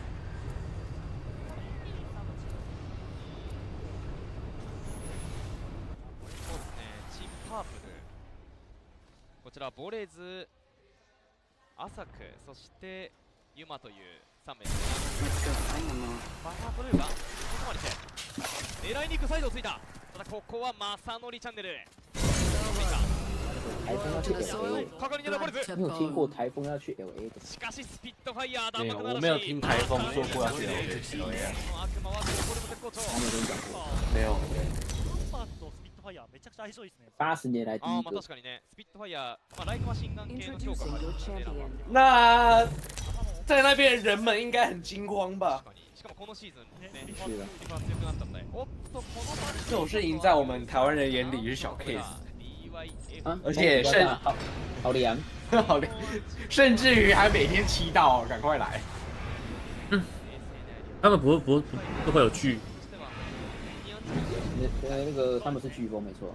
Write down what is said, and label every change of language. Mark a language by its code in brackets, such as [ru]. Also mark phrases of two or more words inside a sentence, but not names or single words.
[ja] そうですね、チームパープル、こちらボレーズ、アサク、そしてユマという3名です。バーブルーがここまで来て狙いに行くサイドをついた。ただここは正則チャンネル。 [zh] 台风要去 LA， 你有听过台风要去 LA 的？ [ja] しかしスピットファイヤー [zh] 没有，我没有听台风说过要去 LA。没有。 80年来第一个。 [ja] 確かにね、スピットファイヤー、ライトマシンガン系の評価があるので。 [zh] 那在那边人们应该很惊慌吧？ [ja] しかもこのシーズンね、一番強くなったので。おっとこの [zh] 这种事情在我们台湾人眼里是小 case， 而且好凉，好凉，甚至于还每天祈祷赶快来。他们不会有剧。那个他们是飓风没错。